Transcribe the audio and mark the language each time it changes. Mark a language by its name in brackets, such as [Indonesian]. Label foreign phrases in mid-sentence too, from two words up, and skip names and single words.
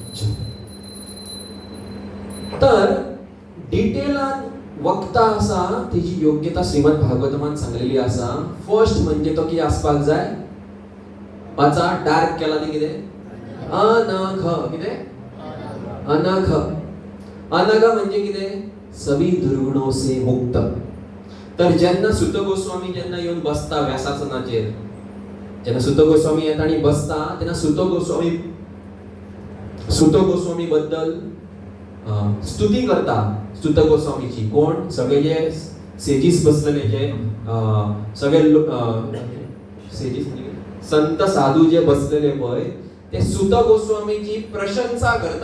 [Konkani] तर डिटेलान वक्ता आसा तेजी योग्यता श्रीमद भागवतमान सांगलेली आसा. फर्स्ट म्हणजे तो कितें आसपाक जाय, पाचा डार्क केला ती कितें अनघ. कितें अनघ. अनघ म्हणजे कितें, [Hindi] सभी दुर्गुणों से मुक्त. [Konkani] तर जेन्ना सुत गोस्वामी जेन्ना येवन बसता व्यासासनाचेर, जेन्ना सुत गोस्वामी येता आनी बसता तेन्ना सुत गोस्वामी बद्दल स्तुती करता. सुत गोस्वामीची कोण, सगळे जे सेजीस बसलेले जे सगळे सेजीस म्हणजे संत साधू जे बसलेले पळय, ते सुत गोस्वामीची प्रशंसा करता.